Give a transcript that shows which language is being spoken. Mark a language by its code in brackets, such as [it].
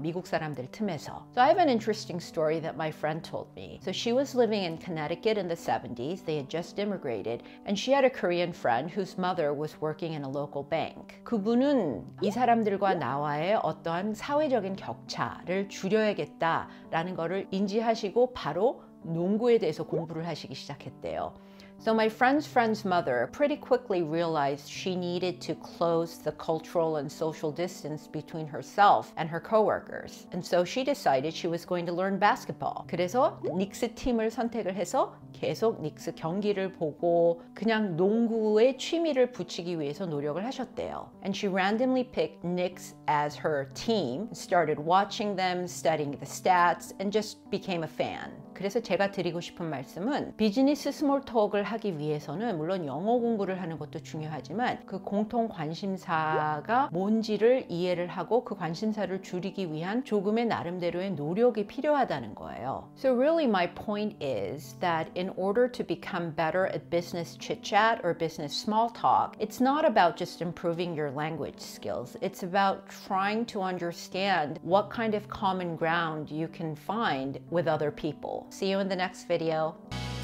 [ko] 미국 사람들 틈에서. [en] So I have an interesting story that my friend told me. So she was living in Connecticut in the 70s. They had just immigrated and she had a Korean friend whose mother was working in a local bank. [ko] 그분은 이 사람들과 나와의 어떠한 사회적인 격차를 줄여야겠다라는 거를 인지하시고 바로 농구에 대해서 공부를 하시기 시작했대요. [en] So my friend's mother pretty quickly realized she needed to close the cultural and social distance between herself and her coworkers. And so she decided she was going to learn basketball. [ko] 그래서 닉스 팀을 선택을 해서 계속 닉스 경기를 보고 그냥 농구에 취미를 붙이기 위해서 노력을 하셨대요. [en] And she randomly picked Knicks as her team, started watching them, studying the stats, and just became a fan. [ko] 그래서 제가 드리고 싶은 말씀은 비즈니스 스몰 톡을 하기 위해서는 물론 영어 공부를 하는 것도 중요하지만 그 공통 관심사가 뭔지를 이해를 하고 그 관심사를 줄이기 위한 조금의 나름대로의 노력이 필요하다는 거예요. [en] So really my point is that in order to become better at business chit-chat or business small talk, it's not about just improving your language skills. It's about trying to understand what kind of common ground you can find with other people. See you in the next video.